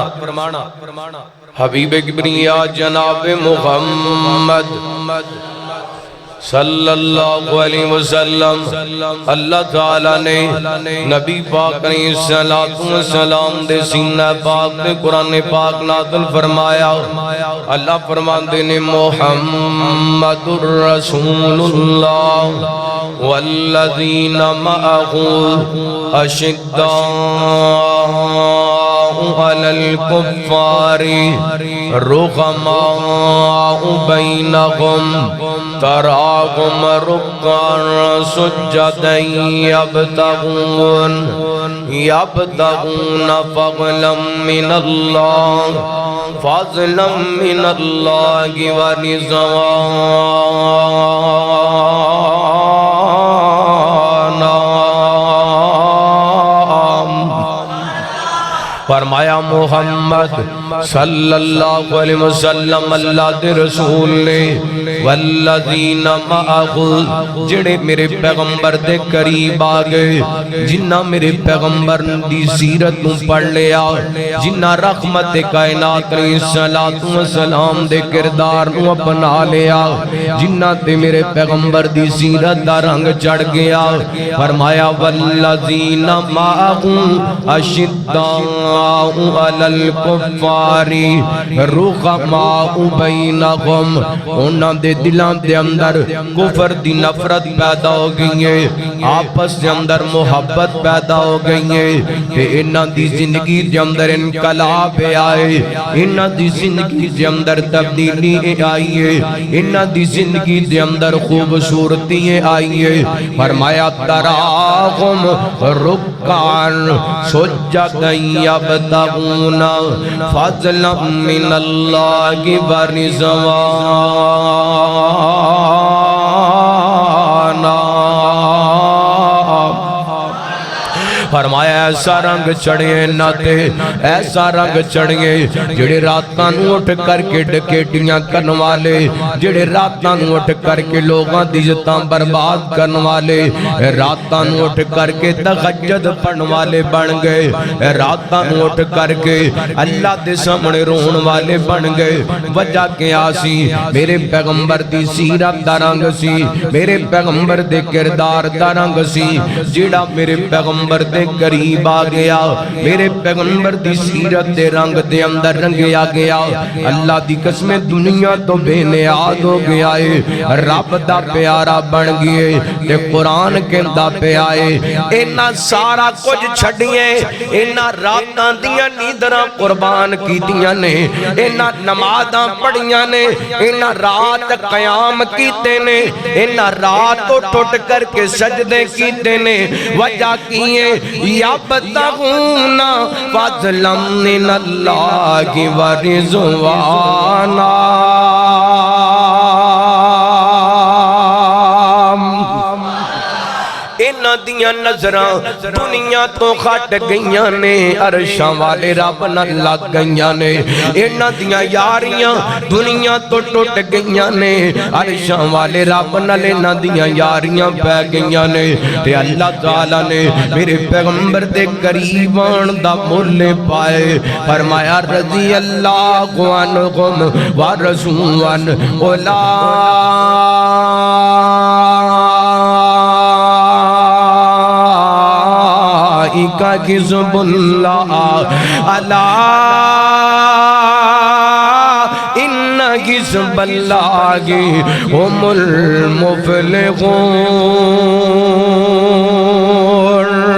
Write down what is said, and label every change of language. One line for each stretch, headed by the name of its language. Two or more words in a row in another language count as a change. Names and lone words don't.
Punjabi: حبیب کبریا جناب محمد
Arabic: صلی اللہ علیہ وسلم،
Punjabi: اللہ تعالیٰ نے نبی پاک علیہ السلام دے سینہ پاک دے قرآن پاک نازل فرمایا۔ اللہ فرماندے نے
Arabic: محمد الرسول اللہ والذین معہ اشداء علی الکفار رحماء بینہم تراہم رکعا سجدا یبتغون فضلا من اللہ ورضوانا۔
Punjabi: فرمایا محمد
Arabic: صلی اللہ علیہ وسلم
Punjabi: اللہ دے رسول نے والذین معہ جڑے میرے پیغمبر دے قریب آگئے، جنہ میرے پیغمبر دی سیرت نو پڑھ لیا، جنہ رحمت کائنات علیہ السلام دے کردار نو اپنا لیا، جنہ تے میرے پیغمبر دی سیرت دا رنگ چڑھ گیا۔ فرمایا
Arabic: والذین معہ اشداء احدماء علی الکفار رحماء بینہم،
Punjabi: انہاں دے دلاں دے اندر کفر دی نفرت پیدا ہو گئی ہے، آپس دے اندر محبت پیدا ہو گئی ہے، کہ انہاں دی زندگی دے اندر انقلاب آئے، انہاں دی زندگی دے اندر تبدیلی آئی ہے، انہاں دی زندگی دے اندر خوبصورتی آئی ہے۔
Arabic: فرمایا تراہم رکعاً سجداً یبتغون فضلا من اللہ ورضوانا،
Punjabi: فرمایا ایسا رنگ چڑھے ناتے، ایسا رنگ چڑھے جڑے راتاں نو اٹھ کر کے ڈکیٹیاں کرن والے، جڑے راتاں نو اٹھ کر کے لوگاں دی عزتاں برباد کرن والے، راتاں نو اٹھ کر کے تہجد پڑھن والے بن گئے، راتاں نو اٹھ کر کے اللہ دے سامنے رون والے بن گئے۔ وجہ کیا سی؟ میرے پیغمبر دی سیرت دا رنگ سی، میرے پیغمبر دے کردار دا رنگ سی، جڑا میرے پیغمبر دے قریب آ گیا، میرے پیغمبر دی سیرت دے رنگ دے اندر رنگیا گیا، اللہ دی قسم دنیا تو بے نیاز ہو گیا ہے، رب دا پیارا بن گئے، تے قرآن کہندا پہ آئے اینا سارا کچھ چھڑیے، اینا راتاں دیاں نیندراں قربان کیتیاں نے، اینا نمازاں پڑھیاں نے، اینا رات قیام کیتے نے، اینا رات اٹھ کر کے سجدے کیتے نے، وجہ کیے
Arabic: یبتغون فضلا من اللہ ورضوانا،
Punjabi: انہاں دیاں نظراں دنیا تو کھٹ گئیاں نے، عرشاں والے رب نال لگ گئیاں نے، انہاں دیاں یاریاں دنیا تو ٹوٹ گئیاں نے، عرشاں والے رب نال انہاں دیاں یاریاں پہ گئیاں نے، تے اللہ تعالیٰ نے میرے پیغمبر دے قریب آن دا مول پائے، فرمایا
Arabic: رضی اللہ عنہم ورضوا اولئک حزب اللہ، الا ان حزب اللہ هم المفلحون۔